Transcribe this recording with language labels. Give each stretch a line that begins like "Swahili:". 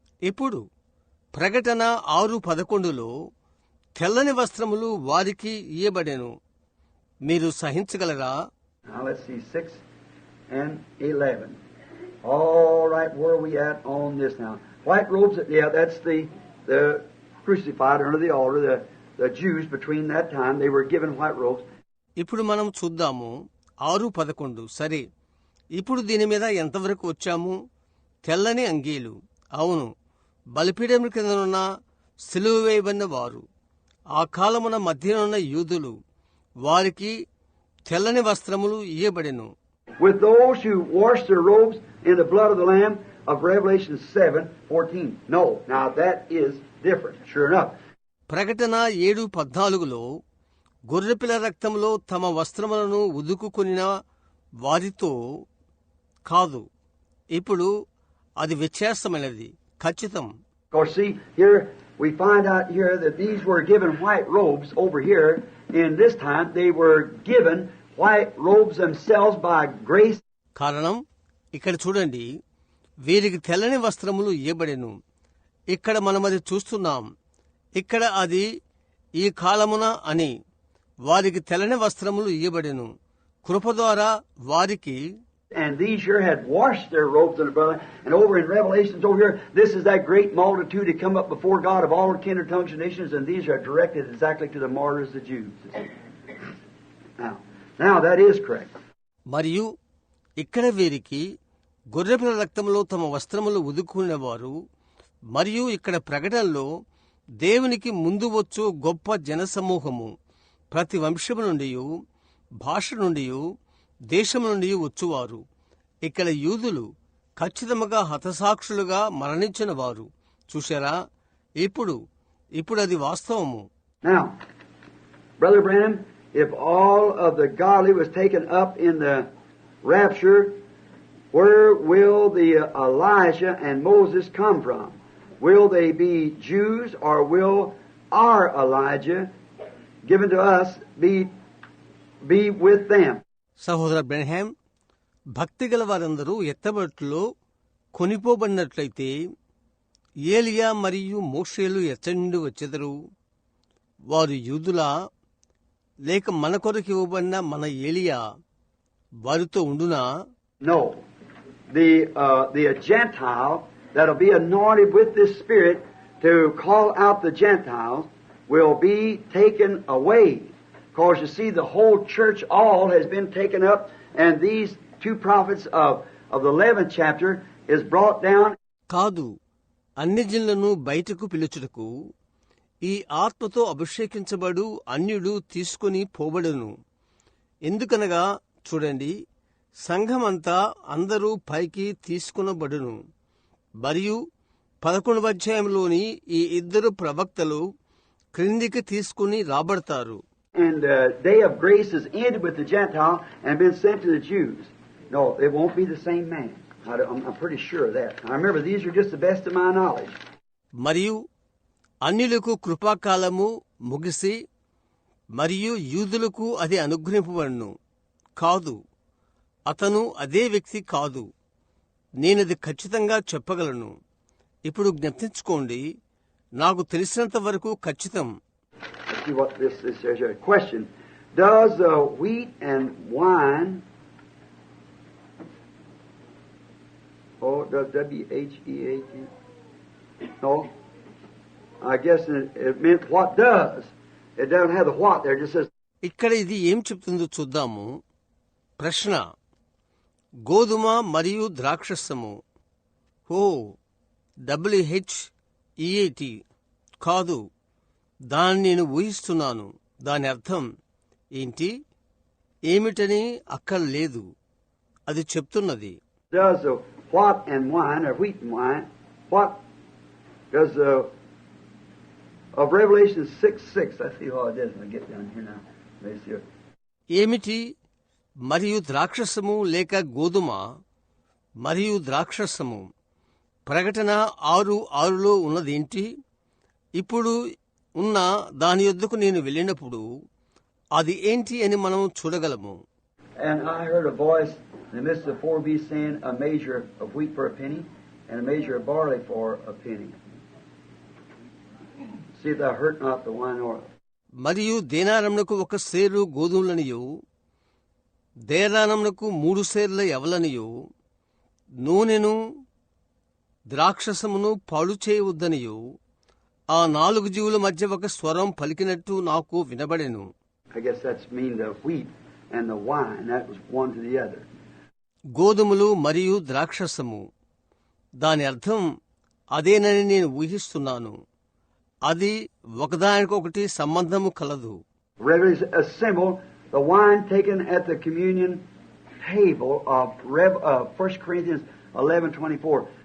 Telugu: ఇప్పుడు ప్రకటన 6:11లో తెల్లని వస్త్రములు వారికి ఇయ్యబడెను, మీరు సహించగలరా?
English: Now let's see, 6 and 11. All right, where are we at on this now? White robes, yeah, that's the crucified under the altar, the Jews between that time, they were given white robes.
Telugu: ఇప్పుడు మనం చూద్దాము 6:11. సరే, ఇప్పుడు దీని మీద ఎంతవరకు వచ్చాము? తెల్లని అంగీలు. అవును, బలిపీఠం కిందనున్న సిలువ వేయబడిన వారు, ఆ కాలమున మధ్యనున్న యూదులు, వారికి తెల్లని వస్త్రములు ఇయ్యబడెను.
English: With those who washed their robes in the blood of the Lamb of Revelation 7:14. No, now that is different, sure enough.
Telugu: ప్రకటన 7:14లో గొర్రెపిల్ల రక్తంలో తమ వస్త్రములను ఉదుకుకొనిన వారితో కాదు. ఇప్పుడు అది వ్యత్యాసమైనది, ఖచ్చితం.
English: Because see, here we find out here that these were given white robes over here. In this time, they were given white robes themselves by grace.
Telugu: కారణం ఇక్కడ చూడండి, వీరికి తెల్లని వస్త్రములు ఇయ్యబడెను. ఇక్కడ మనం అది చూస్తున్నాం. ఇక్కడ అది ఈ కాలమున అని వారికి తెల్లని వస్త్రములు ఇయ్యబడెను, కృప ద్వారా వారికి.
English: And these here had washed their robes in the blood. And over in Revelations over here, this is that great multitude that come up before God of all kindred, tongues, and nations, and these are directed exactly to the martyrs, the Jews. Now that is correct.
Telugu: మరియు ఇక్కడ వీరికి గొర్రెపిల్ల రక్తంలో తమ వస్త్రములు ఉదుకునేవారు, మరియు ఇక్కడ ప్రకటనలో దేవునికి ముందు వచ్చు గొప్ప జనసమూహము, ప్రతి వంశము నుండి, భాష నుండి, దేశం నుండి వచ్చువారు. ఇక్కడ యూదులు ఖచ్చితంగా హతసాక్షులుగా మరణించిన వారు. చూశారా, ఇప్పుడు అది వాస్తవము.
English: Now, Brother Branham, if all of the godly was taken up in the rapture, where will the Elijah and Moses come from? Will they be Jews, or will our Elijah given to us be with them?
Telugu: సహోదర Branham, భక్తి గల వారందరూ ఎత్తబట్టులో కొనిపోబడినట్లయితే ఏలియా మరియు మోషేలు ఎచ్చటి నుండి వచ్చెదరు? వారు యూదులా, లేక మన కొరకు ఇవ్వబడిన మన ఏలియా వారితో ఉండునా?
English: No. The Gentile that'll be anointed with this Spirit to call out the Gentiles will be taken away. Because you see, the whole church all has been taken up, and these two prophets of the 11th chapter is brought down.
Telugu: కాదు, అన్ని జనులను బయటకు పిలుచుటకు ఈ ఆత్మతో అభిషేకించబడు అన్యుడు తీసుకుని పోబడును. ఎందుకనగా చూడండి, సంఘమంతా అందరూ పైకి తీసుకునబడును. మరియు 11వ అధ్యాయంలోని ఈ ఇద్దరు ప్రవక్తలు క్రిందికి తీసుకుని రాబడతారు.
English: And the day of grace is ended with the Gentile and been sent to the Jews. No, it won't be the same man. I'm pretty sure of that. I remember these are just the best of my knowledge.
Telugu: మరియు అన్యులకు కృపాకాలము ముగిసి మరియు యూదులకు అది అనుగ్రహింపబడును. కాదు, అతను అదే వ్యక్తి కాదు. నేనది ఖచ్చితంగా చెప్పగలను. ఇప్పుడు జ్ఞప్తించుకోండి, నాకు తెలిసినంత వరకు ఖచ్చితం.
English: Let's see what this is. There's a question. Does wheat and wine, does W-H-E-A-T? No. I guess it meant what does. It doesn't have the what there, it just says.
Telugu: ఇక్కడ ఇది ఏం చెప్తుందో చూద్దాము. ప్రశ్న: గోధుమ మరియు ద్రాక్షసము. WHEAT కాదు, దాన్ని నేను ఊహిస్తున్నాను. దాని అర్థం ఏంటి, ఏమిటని అక్కడ లేదు. అది చెప్తున్నది.
English: Does the what and wine, or wheat and wine, what does of Revelation 6:6? I see how it is when I get down here now. Let me see.
Telugu: ఏమిటి మరియు ద్రాక్షసము లేక గోధుమ మరియు ద్రాక్షసము. ప్రకటన 6:6లో ఉన్నదేంటి? ఇప్పుడు ఉన్న దాని యొద్దకు నేను వెళ్ళినప్పుడు అది ఏంటి అని మనం చూడగలము.
English: And I heard a voice in the midst of the four beasts saying, a measure of wheat for a penny, and a measure of barley for a penny. See thou hurt not the wine oil.
Telugu: మరియు దేనారమునకు 1 సేరు గోధుమలనియు, దేనారమునకు 3 సేర్ల యవలనియు, నూనెను ద్రాక్షసమును పాడు చేయవద్దనియు ఆ 4 జీవుల మధ్య ఒక స్వరం పలికినట్టు నాకు వినబడెను.
English: I guess that's mean the wheat and the wine. That was one to the other.
Telugu: గోధుమలు మరియు ద్రాక్షసము, దాని అర్థం అదేనని నేను ఊహిస్తున్నాను. అది ఒకదానికొకటి సంబంధము కలదు.
English: Revelation, a symbol, the wine taken at the communion table of 1 Corinthians 11:24.